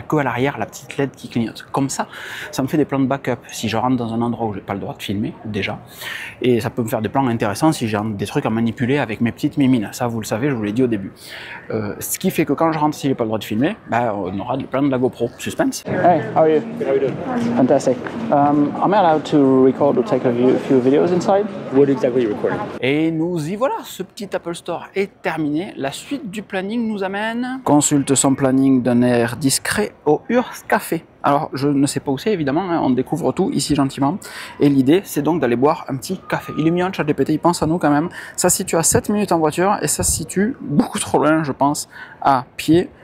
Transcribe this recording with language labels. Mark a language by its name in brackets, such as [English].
[French] Il n'y a que à l'arrière la petite LED qui clignote. Comme ça, ça me fait des plans de backup si je rentre dans un endroit où j'ai pas le droit de filmer, déjà. Et ça peut me faire des plans intéressants si j'ai des trucs à manipuler avec mes petites mimines. Ça, vous le savez, je vous l'ai dit au début. Ce qui fait que quand je rentre, si j'ai pas le droit de filmer, bah, on aura des plans de la GoPro. [English] Suspense. Hey, how are you? How you doing? Fantastic. Am I allowed to record or take a few videos inside? What exactly are you recording? [French] Et nous y voilà, ce petit Apple Store est terminé. La suite du planning nous amène... Consulte son planning d'un air discret au Urs Café. Alors, je ne sais pas où c'est, évidemment, hein, on découvre tout ici gentiment. Et l'idée, c'est donc d'aller boire un petit café. Il est mignon, ChatGPT, il pense à nous quand même. Ça se situe à 7 minutes en voiture et ça se situe beaucoup trop loin, je pense, à pied.